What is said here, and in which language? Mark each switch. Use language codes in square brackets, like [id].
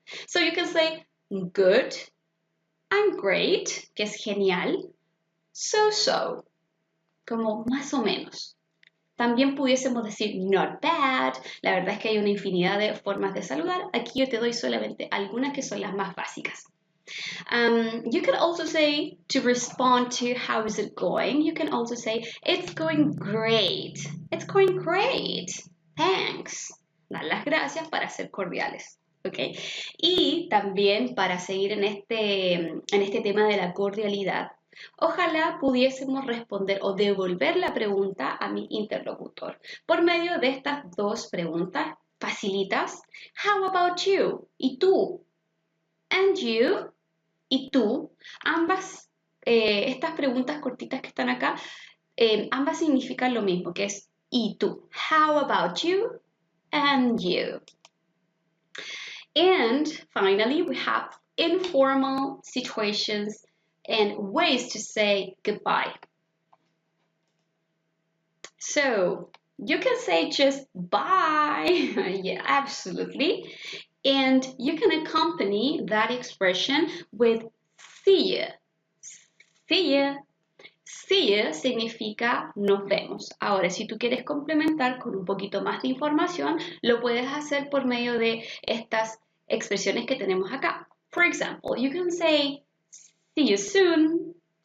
[en] So you can say good, I'm great, [es] que es genial, [en] so-so, [es] como más o menos. También pudiésemos decir [en] not bad. [es] La verdad es que hay una infinidad de formas de saludar. Aquí yo te doy solamente algunas que son las más básicas. [en] You can also say, to respond to how is it going, you can also say, it's going great. It's going great. Thanks. [es] Dar las gracias para ser cordiales. ¿Okay? Y también para seguir en este tema de la cordialidad, ojalá pudiésemos responder o devolver la pregunta a mi interlocutor por medio de estas dos preguntas facilitas. [en] How about you? [es] ¿Y tú? [en] And you? ¿Y tú? [es] Ambas, estas preguntas cortitas que están acá, ambas significan lo mismo, que es ¿y tú? [en] How about you? And you? And finally, we have informal situations and ways to say goodbye. So, you can say just bye. Yeah, absolutely. And you can accompany that expression with see ya. See ya. See ya [es] significa nos vemos. Ahora, si tú quieres complementar con un poquito más de información, lo puedes hacer por medio de estas expresiones que tenemos acá. [en] For example, you can say see you soon.